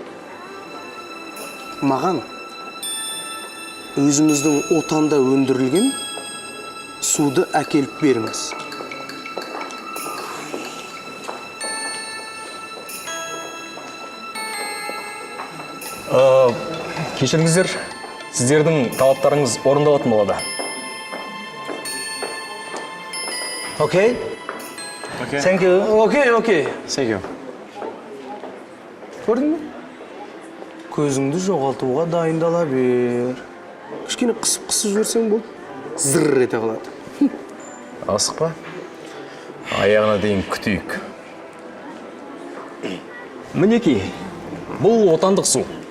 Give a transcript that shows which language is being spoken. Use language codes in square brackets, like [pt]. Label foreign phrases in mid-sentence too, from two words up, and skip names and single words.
[kk] Маған өзіміздің отанда өндірілген суды әкеліп беріңіз. Кешіріңіздер, сіздердің талаптарыңыз орындалатын болады. [en] Okay? Thank you. [kk] Окей. [en] Thank you. [kk] Көрдің бе? Көзіңді жоғалтуға дайындала бер. Кішкене қысып жіберсең бол, зырр ете қалады. Асықпа. Аяғына дейін күтейік. Мінекей, бұл отандық су.